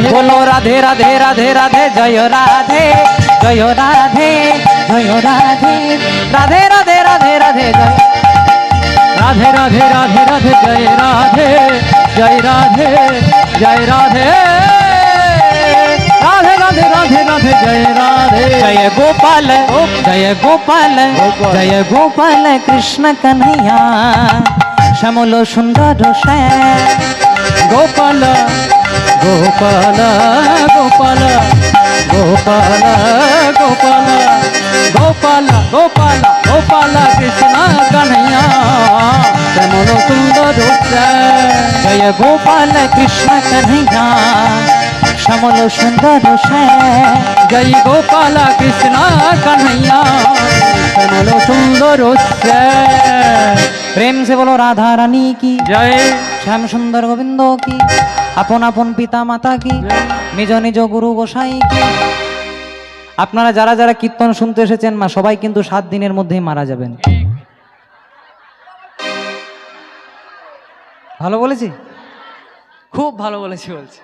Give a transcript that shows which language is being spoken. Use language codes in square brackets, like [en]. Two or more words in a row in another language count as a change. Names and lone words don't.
[bn] বলো রাধে রাধে, রাধে রাধে, জয় রাধে, জয় রাধে, জয় রাধে, রাধে রাধে, রাধে রাধে, জয় রাধে রাধে, রাধে রাধে, জয় রাধে, জয় রাধে, জয় রাধে, রাধে রাধে, রাধে রাধে, জয় রাধে। [hi] जय गोपाल, जय गोपाल, जय गोपाल कृष्ण कन्हैया, श्यामल सुंदर श्याम। गोपाल गोपाल गोपाल गोपाल गोपाल गोपाल गोपाल गोपाल कृष्ण कन्हैया, श्यामल सुंदर श्याम। जय गोपाल कृष्ण कन्हैया, श्यामल सुंदर श्याम। जय गोपाल कृष्ण कन्हैया, श्यामल सुंदर श्याम। प्रेम से बोलो राधा रानी की जय, श्याम सुंदर गोविंद की, [bn] আপন আপন পিতা মাতা কি, নিজ নিজ গুরু গোসাই কি। আপনারা যারা যারা কীর্তন শুনতে এসেছেন মা, সবাই কিন্তু 7 দিনের মধ্যেই মারা যাবেন। ভালো বলেছি? খুব ভালো বলেছি বলছি।